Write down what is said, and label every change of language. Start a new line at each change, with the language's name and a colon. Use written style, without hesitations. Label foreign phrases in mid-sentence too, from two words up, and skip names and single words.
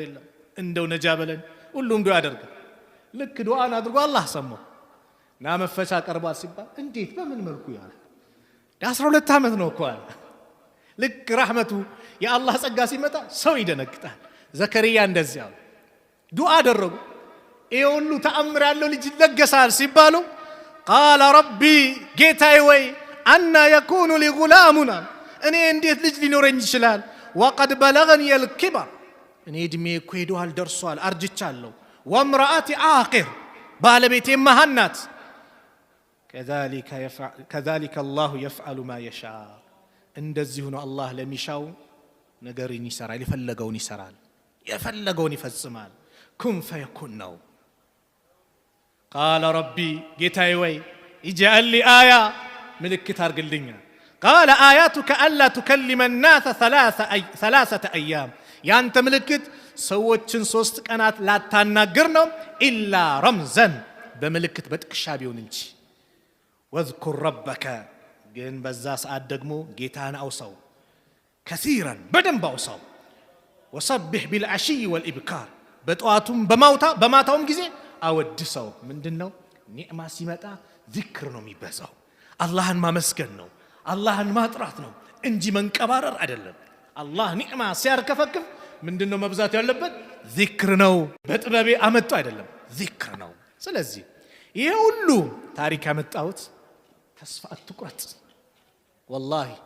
Amharic: የለም እንደው ነጃ በለን ሁሉም ዱዓ ያደርጋል ልክ ዱዓን አድርጎ አላህ ሰማው ና መፈቻ ቀርቧል ሲባል እንዴት በምን መልኩ ያለ 12 ዓመት ነው እኮ አለ ልክ ረህመቱ የአላህ ጸጋ ሲመጣ ሰው ይደነግጣል ዘከሪያ እንደዚህ አለ ዱዓ አደረጉ ይሁሉ ተአምር ያለው ልጅ ለገሳል ሲባሉ
Arabic: قال ربي
Amharic: ጌታዬ ወይ
Arabic: أنى يكون لي غلامنا
Amharic: እኔ እንዴት ልጅ ሊኖረኝ ይችላል
Arabic: وقد بلغني الكبر
Amharic: እኔ እድሜ እኮ ሄዷል ደርሷል አርጅቻለሁ
Arabic: وامرأتي عاقر
Amharic: ባለቤቴ መሃን ናት
Arabic: كذلك الله يفعل ما يشاء
Amharic: እንደዚህ ነው አላህ ለሚሻው ነገርን ይሰራል የፈለገውን ይፈጽማል
Arabic: كن فيكون
Amharic: ነው
Arabic: قال ربي
Amharic: ጌታዬ ወይ
Arabic: اجعل لي آية
Amharic: ምልክት አርግልኝ
Arabic: قال آياتك ألا تكلم الناس ثلاثة
Amharic: أيام ያንተ ምልክት ሰዎችን 3 ቀናት ላታናገር ነው
Arabic: إلا رمزا
Amharic: በምልክት በጥቅሻ ቢሆን እንጂ
Arabic: واذكر ربك
Amharic: ግን በዛ ሰዓት ደግሞ ጌታን አውሳው كثيرا በደንብ አውሳው
Arabic: وسبح بالعشي والإبكار
Amharic: በጧቱም በማታውም ጊዜ አወድሰው ምንድነው ኒዕማ ሲመጣ ዚክር ነው የሚበዛው አላህን ማመስገን ነው አላህን ማጥራት ነው እንጂ መንቀባረር አይደለም አላህ ኒዕማ ሲያርከፈክፍ ምንድነው መብዛት ያለበት ዚክር ነው በጥበቤ አመጣው አይደለም ዚክር ነው ስለዚህ ይሄ ሁሉ ታሪክ ያመጣሁት ተስፋ አትቁረጥ والله